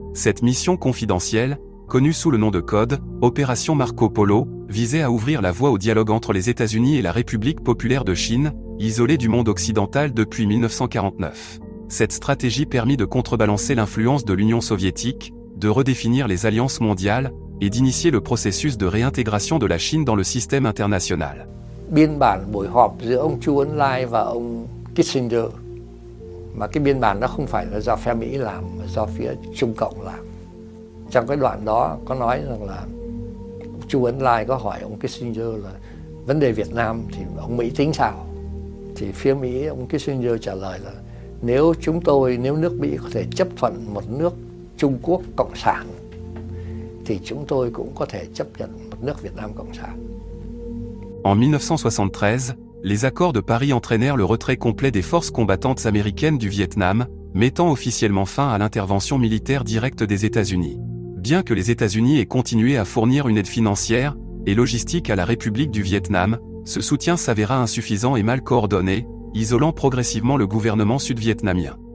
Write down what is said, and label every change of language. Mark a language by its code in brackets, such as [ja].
[fr] Cette mission confidentielle, connue sous le nom de code « Opération Marco Polo », visait à ouvrir la voie au dialogue entre les États-Unis et la République populaire de Chine, isolée du monde occidental depuis 1949. Cette stratégie permit de contrebalancer l'influence de l'Union soviétique, de redéfinir les alliances mondiales, et d'initier le processus de réintégration de la Chine dans le système international. [vi] Biên bản buổi họp giữa ông Chu Ấn Lai và ông Kissinger, mà cái biên bản đó không phải là do phe Mỹ làm mà do phía Trung Cộng làm. Trong cái đoạn đó có nói rằng là Chu Ấn Lai có hỏi ông Kissinger là vấn đề Việt Nam thì ông Mỹ tính sao? Thì phía Mỹ ông Kissinger trả lời là nếu nước Mỹ có thể chấp thuận một nước Trung Quốc Cộng sản thì chúng tôi cũng có thể chấp nhận một nước Việt Nam Cộng sản. [fr] En 1973, les accords de Paris entraînèrent le retrait complet des forces combattantes américaines du Vietnam, mettant officiellement fin à l'intervention militaire directe des États-Unis. Bien que les États-Unis aient continué à fournir une aide financière et logistique à la République du Vietnam, ce soutien s'avéra insuffisant et mal coordonné, isolant progressivement le gouvernement sud-vietnamien.